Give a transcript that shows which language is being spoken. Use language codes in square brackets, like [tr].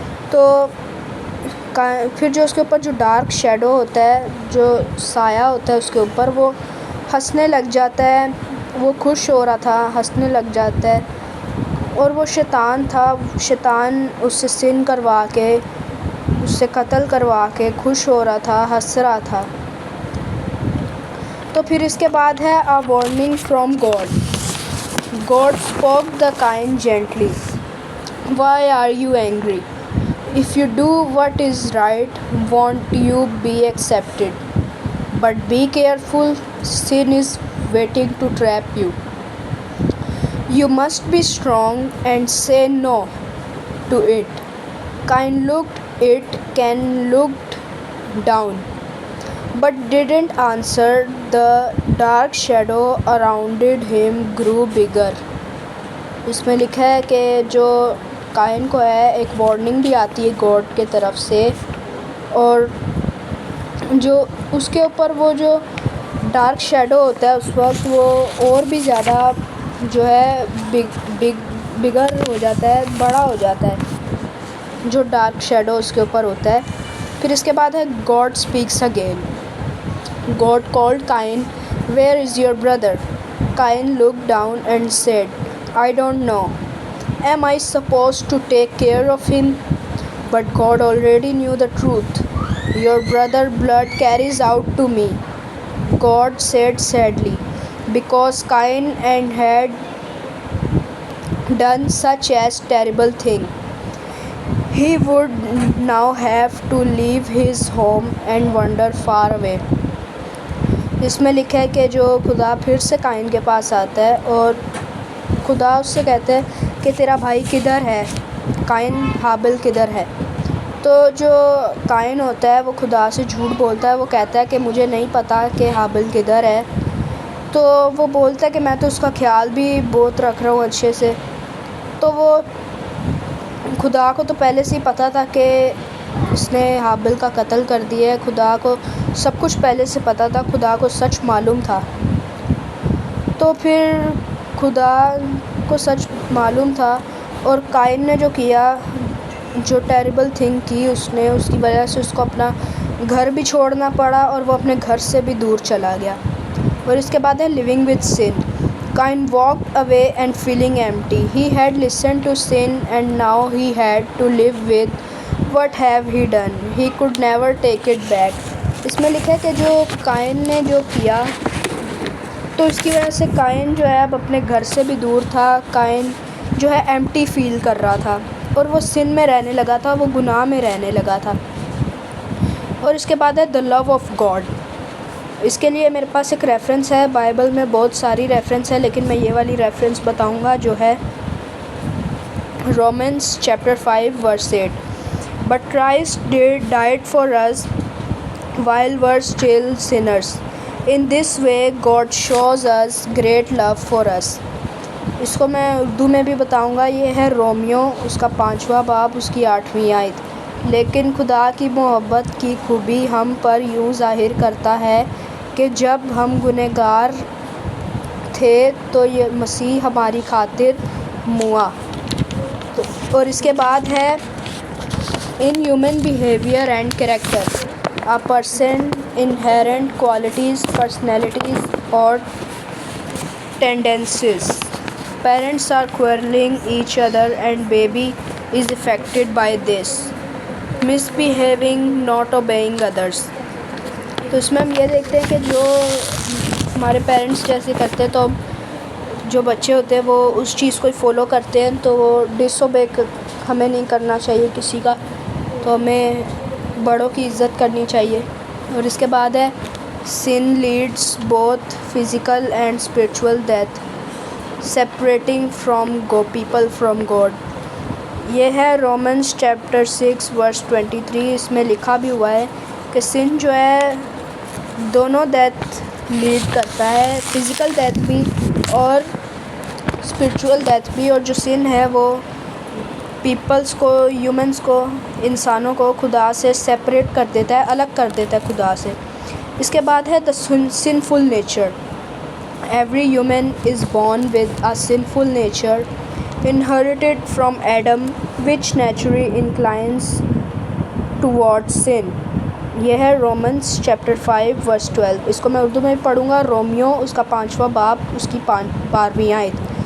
[ur] تو پھر جو اس کے اوپر جو ڈارک شیڈو ہوتا ہے، جو سایہ ہوتا ہے اس کے اوپر، وہ ہنسنے لگ جاتا ہے، وہ خوش ہو رہا تھا، ہنسنے لگ جاتا ہے، اور وہ شیطان تھا، شیطان اس سے سن کروا کے، اس سے قتل کروا کے خوش ہو رہا تھا، ہنس رہا تھا۔ تو پھر اس کے بعد ہے [en] a warning from God. God spoke the Cain gently. Why are you angry? If you do what is right, won't you be accepted? But be careful, sin is waiting to trap you. You must be strong and say no to it. Cain looked it, Cain looked down, but didn't answer. The dark shadow around him grew bigger. [ur] اس میں لکھا ہے کہ جو قائن کو ہے ایک warning بھی آتی ہے گاڈ کے طرف سے، اور جو اس کے اوپر وہ جو ڈارک شیڈو ہوتا ہے اس وقت وہ اور بھی زیادہ جو ہے بگر ہو جاتا ہے، بڑا ہو جاتا ہے، جو ڈارک شیڈو اس کے اوپر ہوتا ہے۔ پھر اس کے بعد ہے [en] God speaks again. God called Cain, "Where is your brother?" Cain looked down and said, "I don't know. Am I supposed to take care of him?" But God already knew the truth. "Your brother's blood carries out to me," God said sadly, because Cain had done such a terrible thing. He would now have to leave his home and wander far away. [ur] اس میں لکھا ہے کہ جو خدا پھر سے قائن کے پاس آتا ہے اور خدا اس سے کہتا ہے کہ تیرا بھائی کدھر ہے، قائن حابل کدھر ہے؟ تو جو قائن ہوتا ہے وہ خدا سے جھوٹ بولتا ہے، وہ کہتا ہے کہ مجھے نہیں پتہ کہ حابل کدھر ہے۔ تو وہ بولتا ہے کہ میں تو اس کا خیال بھی بہت رکھ رہا ہوں اچھے سے۔ تو وہ خدا کو تو پہلے سے ہی پتہ تھا کہ اس نے حابل کا قتل کر دیا ہے، خدا کو سب کچھ پہلے سے پتہ تھا، خدا کو سچ معلوم تھا۔ تو پھر خدا کو سچ معلوم تھا، اور قائن نے جو کیا، جو ٹیریبل تھنگ کی اس نے، اس کی وجہ سے اس کو اپنا گھر بھی چھوڑنا پڑا اور وہ اپنے گھر سے بھی دور چلا گیا۔ اور اس کے بعد ہے [en] living with sin. Cain walked away and feeling empty. He had listened to sin and now he had to live with what have he done. He could never take it back. [ur] اس میں لکھا ہے کہ جو قائن نے جو کیا تو اس کی وجہ سے قائن جو ہے اب اپنے گھر سے بھی دور تھا، قائن جو ہے ایمٹی فیل کر رہا تھا، اور وہ سن میں رہنے لگا تھا، وہ گناہ میں رہنے لگا تھا۔ اور اس کے بعد ہے [en] the love of God. [ur] اس کے لیے میرے پاس ایک ریفرنس ہے، بائبل میں بہت ساری ریفرنس ہے لیکن میں یہ والی ریفرنس بتاؤں گا جو ہے Romans chapter 5 verse 8. [en] But Christ died for us while we're still sinners. In this way God shows us great love for us. [ur] اس کو میں اردو میں بھی بتاؤں گا، یہ ہے رومیو اس کا 5واں باب اس کی 8ویں آیت. لیکن خدا کی محبت کی خوبی ہم پر یوں ظاہر کرتا ہے کہ جب ہم گنہگار تھے تو یہ مسیح ہماری خاطر موا. اور اس کے بعد ہے [en] In human behaviour and character a person inherent qualities, personalities اور tendencies. Parents are quarreling each other and baby is affected by this. Misbehaving, not obeying others. [ur] تو اس میں ہم یہ دیکھتے ہیں کہ جو ہمارے پیرنٹس جیسے کرتے ہیں تو جو بچے ہوتے ہیں وہ اس چیز کو فالو کرتے ہیں، تو وہ ڈس اوبے ہمیں نہیں کرنا چاہیے کسی کا، تو ہمیں بڑوں کی عزت کرنی چاہیے. اور اس کے بعد ہے [en] sin leads both physical and spiritual death, separating people from God. [ur] یہ ہے [en] Romans chapter 6 verse 23. [ur] اس میں لکھا بھی ہوا ہے کہ سن جو ہے دونوں ڈیتھ لیڈ کرتا ہے، فزیکل ڈیتھ بھی اور اسپرچول ڈیتھ بھی. اور جو سن ہے وہ پیپلز کو، ہیومنس کو، انسانوں کو خدا سے سیپریٹ کر دیتا ہے، الگ کر دیتا ہے خدا سے۔ اس کے بعد ہے [en] The sinful nature. Every human is born with a sinful nature inherited from Adam which naturally inclines towards sin۔ [ur] یہ ہے رومنس چیپٹر 5 ورس 12۔ اس کو میں اردو میں پڑھوں گا۔ رومیو اس کا 5واں باب اس کی 12ویں آیت۔